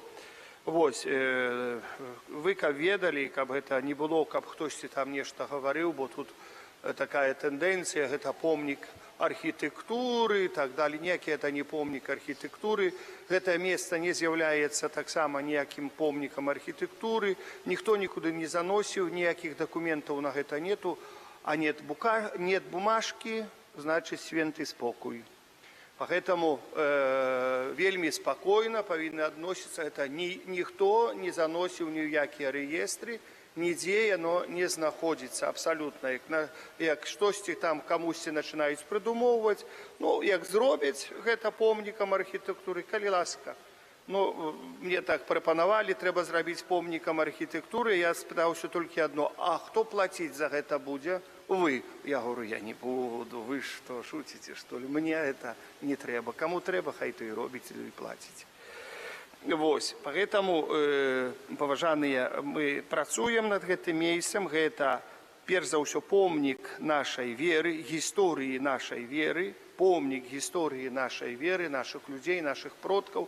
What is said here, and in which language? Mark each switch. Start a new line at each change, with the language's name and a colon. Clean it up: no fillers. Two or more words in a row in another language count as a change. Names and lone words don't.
Belarusian: Вось, вы каб ведалі, каб гэта не было, каб хтосьці там нешта гаварыў, бо тут такая тэндэнцыя, гэта помнік архітэктуры і так далее. Ніякі это не помнік архітэктуры. Гэтае месца не з'яўляецца таксама ніякім помнікам архітэктуры. Ніхто нікуды не заносіў, ніякіх дакументаў на гэта нету. А нет бумажкі, значыць свенты спокой. Поэтому вельмі спакойна павінны адносіцца. Гэта ніхто не заносіў ні ў якія рэестры, нідзе яно не знаходзіцца абсалютна. Як штосьці там камусьці пачынаюць прыдумоўваць, ну, як зробяць гэта помнікам архітэктуры, калі ласка. Ну, мне так прапанавалі, трэба зрабіць помнікам архітэктуры. Я спытаўся толькі адно: а хто плаціць за гэта будзе?
Russian: Вы. Я говорю, я не буду. Вы што, шуціце, што ли?
Belarusian: Мне это не трэба. Каму трэба, хай то і робіць, і плаціць. Вось, поэтому, паважаныя, мы працуем над гэтым месцам. Гэта, перш за ўсё, помнік нашай веры, гісторыі нашай веры, помнік гісторыі нашай веры, нашых людзей, нашых продкаў.